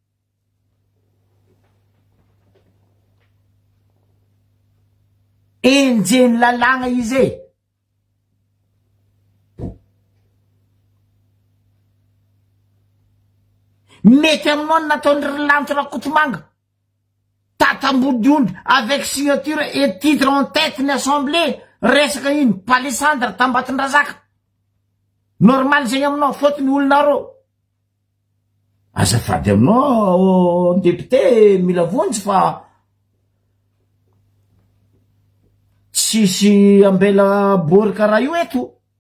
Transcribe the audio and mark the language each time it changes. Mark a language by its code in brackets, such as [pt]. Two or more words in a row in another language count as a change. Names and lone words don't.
[mg] Enjehny lalagna izy e. Mety aminao nataony lanitra rakotomanga tatambodiondry [fr] avec signature et titre en tête [mg] ny assemblée resaka iny palissandre tambatondrazaka normal zegny aminao fôtony olonareo. Azafady aminao député mila vonjy fa tsisy ambela bory karaha io eto.